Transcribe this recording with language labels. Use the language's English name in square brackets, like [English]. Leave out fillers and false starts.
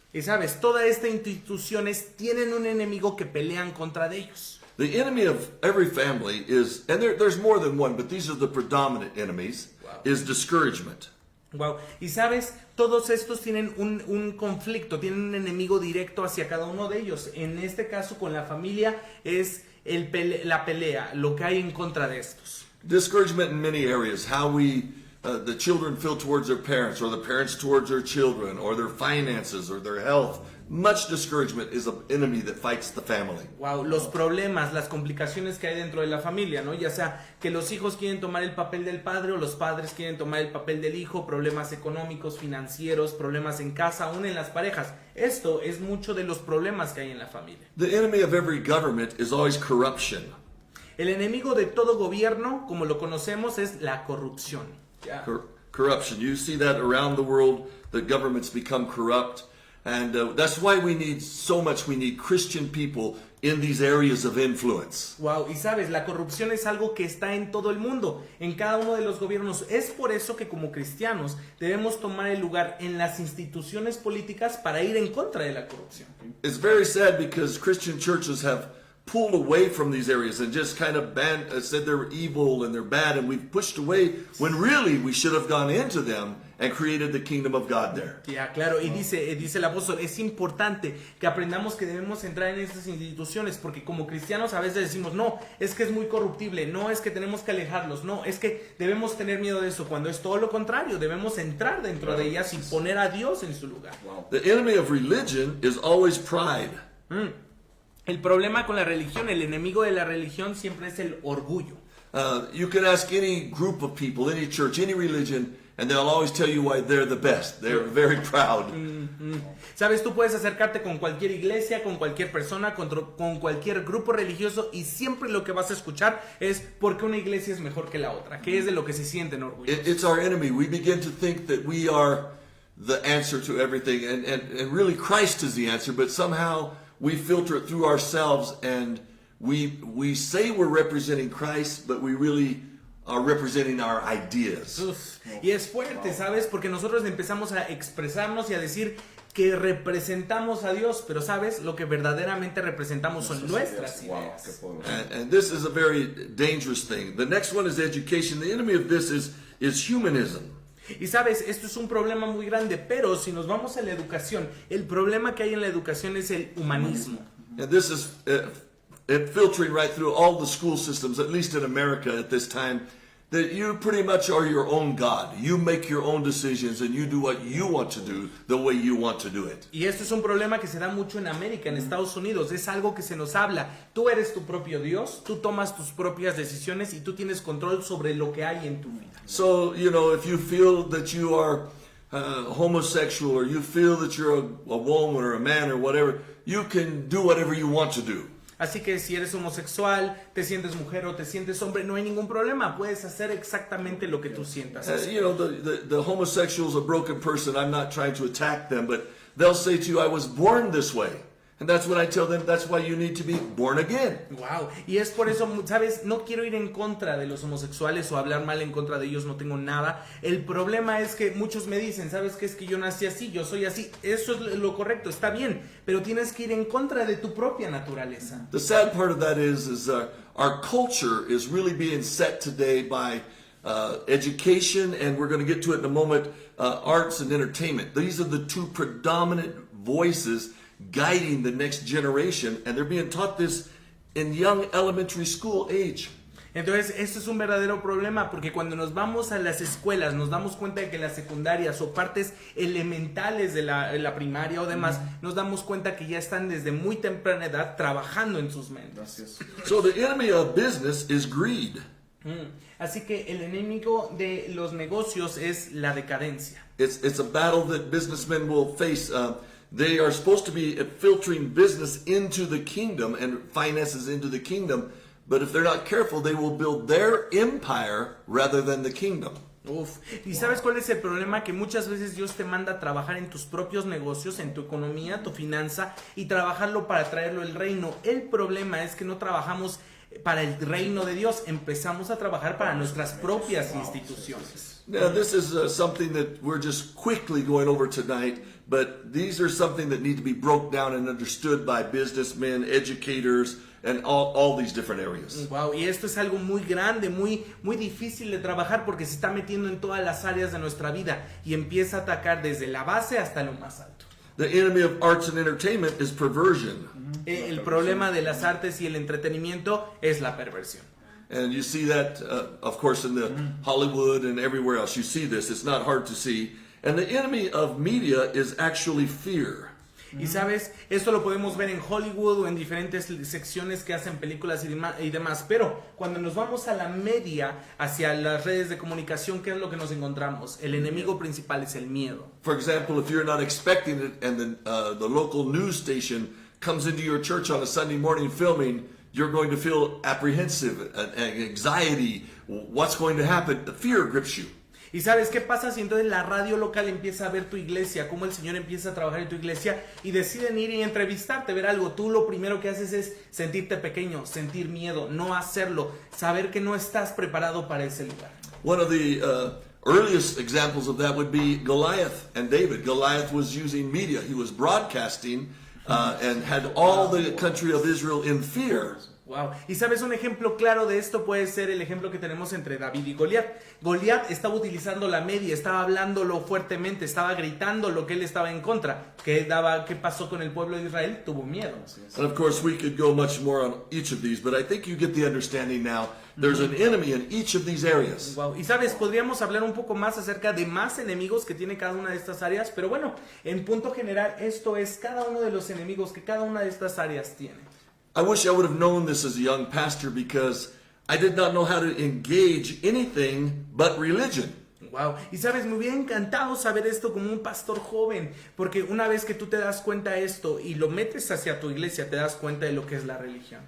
[Spanish] Y sabes, todas estas instituciones tienen un enemigo que pelean contra de ellos. [English] The enemy of every family is, and there's more than one, but these are the predominant enemies, Wow. is discouragement. Wow. [Spanish] Y sabes, todos estos tienen un conflicto, tienen un enemigo directo hacia cada uno de ellos. En este caso, con la familia, es la pelea, lo que hay en contra de estos. Discouragement in many areas, how the children feel towards their parents, or the parents towards their children, or their finances, or their health. Much discouragement is an enemy that fights the family. Wow, los problemas, las complicaciones que hay dentro de la familia, ¿no? Ya sea que los hijos quieren tomar el papel del padre o los padres quieren tomar el papel del hijo, problemas económicos, financieros, problemas en casa, aún en las parejas. Esto es mucho de los problemas que hay en la familia. [English] The enemy of every government is always corruption. [Spanish] El enemigo de todo gobierno, como lo conocemos, es la corrupción. [English] Yeah. Corruption. You see that around the world, the governments become corrupt. And that's why we need Christian people in these areas of influence. [Spanish] Wow, y sabes, la corrupción es algo que está en todo el mundo, en cada uno de los gobiernos. Es por eso que como cristianos debemos tomar el lugar en las instituciones políticas para ir en contra de la corrupción. [English] It's very sad because Christian churches have pulled away from these areas and just kind of said they're evil and they're bad, and we've pushed away when really we should have gone into them and created the kingdom of God there. [Spanish] Ya, claro, y dice el apóstol, es importante que aprendamos que debemos entrar en estas instituciones, porque como cristianos a veces decimos, no, es que es muy corruptible, no, es que tenemos que alejarlos, no, es que debemos tener miedo de eso, cuando es todo lo contrario, debemos entrar dentro de ellas y poner a Dios en su lugar. [English] The enemy of religion is always pride. [Spanish] El problema con la religión, el enemigo de la religión siempre es el orgullo. [English] You can ask any group of people, any church, any religion, and they'll always tell you why they're the best. They're very proud. [Spanish] Sabes, tú puedes acercarte con cualquier iglesia, con cualquier persona, con cualquier grupo religioso, y siempre lo que vas a escuchar es porque una iglesia es mejor que la otra, que es de lo que se sienten orgullosos. [English] It's our enemy. We begin to think that we are the answer to everything, and really Christ is the answer, but somehow we filter it through ourselves, and we say we're representing Christ, but we really are representing our ideas. [Spanish] Uf, y es fuerte, ¿sabes? Porque nosotros empezamos a expresarnos y a decir que representamos a Dios, pero ¿sabes? Lo que verdaderamente representamos son nuestras ideas. [English] And this is a very dangerous thing. The next one is education. The enemy of this is humanism. [Spanish] Y sabes, esto es un problema muy grande, pero si nos vamos a la educación, el problema que hay en la educación es el humanismo. [English] And this is filtering right through all the school systems, at least in America at this time. that you pretty much are your own God. You make your own decisions and you do what you want to do the way you want to do it. [Spanish] Y esto es un problema que se da mucho en América, en Estados Unidos. Es algo que se nos habla. Tú eres tu propio Dios, tú tomas tus propias decisiones y tú tienes control sobre lo que hay en tu vida. [English] So, you know, if you feel that you are homosexual or you feel that you're a woman or a man or whatever, you can do whatever you want to do. [Spanish] Así que si eres homosexual, te sientes mujer o te sientes hombre, no hay ningún problema. Puedes hacer exactamente lo que tú sientas. [English] You know, the homosexual is a broken person. I'm not trying to attack them, but they'll say to you, I was born this way. And that's when I tell them, that's why you need to be born again. [Spanish] Wow. Y es por eso, ¿sabes? No quiero ir en contra de los homosexuales o hablar mal en contra de ellos, no tengo nada. El problema es que muchos me dicen, ¿sabes qué? Es que yo nací así, yo soy así. Eso es lo correcto, está bien. Pero tienes que ir en contra de tu propia naturaleza. [English] The sad part of that is our culture is really being set today by education, and we're going to get to it in a moment, arts and entertainment. These are the two predominant voices guiding the next generation, and they're being taught this in young elementary school age. [Spanish] Entonces, esto es un verdadero problema porque cuando nos vamos a las escuelas nos damos cuenta de que las secundarias o partes elementales de la primaria o demás, nos damos cuenta que ya están desde muy temprana edad trabajando en sus mentes. [English] So the enemy of business is greed. [Spanish] Así que el enemigo de los negocios es la decadencia. [English] It's a battle that businessmen will face. They are supposed to be filtering business into the kingdom and finances into the kingdom, but if they're not careful, they will build their empire rather than the kingdom. Uf. [Spanish] ¿Y sabes cuál es el problema? Que muchas veces Dios te manda a trabajar en tus propios negocios, en tu economía, tu finanza, y trabajarlo para traerlo al reino. El problema es que no trabajamos para el reino de Dios, empezamos a trabajar para nuestras propias instituciones. [English] Now, this is something that we're just quickly going over tonight, but these are something that need to be broke down and understood by businessmen, educators, and all these different areas. [Spanish] Wow, y esto es algo muy grande, muy difícil de trabajar porque se está metiendo en todas las áreas de nuestra vida y empieza a atacar desde la base hasta lo más alto. [English] The enemy of arts and entertainment is perversion. [Spanish] El problema de las artes y el entretenimiento es la perversión. [English] And you see that, of course, in the Hollywood and everywhere else. You see this. It's not hard to see. And the enemy of media is actually fear. [Spanish] Y sabes, esto lo podemos ver en Hollywood o en diferentes secciones que hacen películas y demás, pero cuando nos vamos a la media, hacia las redes de comunicación, ¿qué es lo que nos encontramos? El enemigo principal es el miedo. [English] For example, if you're not expecting it and the local news station comes into your church on a Sunday morning filming, you're going to feel apprehensive and anxiety. What's going to happen? The fear grips you. [Spanish] ¿Y sabes qué pasa si entonces la radio local empieza a ver tu iglesia, cómo el Señor empieza a trabajar en tu iglesia y deciden ir y entrevistarte, ver algo? Tú lo primero que haces es sentirte pequeño, sentir miedo, no hacerlo, saber que no estás preparado para ese lugar. [English] One of the earliest examples of that would be Goliath and David. Goliath was using media. He was broadcasting and had all the country of Israel in fear. Wow. [Spanish] Y sabes, un ejemplo claro de esto puede ser el ejemplo que tenemos entre David y Goliat. Goliat estaba utilizando la media, estaba hablándolo fuertemente, estaba gritando lo que él estaba en contra. ¿Qué pasó con el pueblo de Israel? Tuvo miedo. [English] And of course we could go much more on each of these, but I think you get the understanding now. There's an enemy in each of these areas. Wow. [Spanish] Y sabes, podríamos hablar un poco más acerca de más enemigos que tiene cada una de estas áreas, pero bueno, en punto general esto es cada uno de los enemigos que cada una de estas áreas tiene. [English] I wish I would have known this as a young pastor because I did not know how to engage anything but religion. Wow. [Spanish] Y sabes, me hubiera encantado saber esto como un pastor joven, porque una vez que tú te das cuenta de esto y lo metes hacia tu iglesia, te das cuenta de lo que es la religión.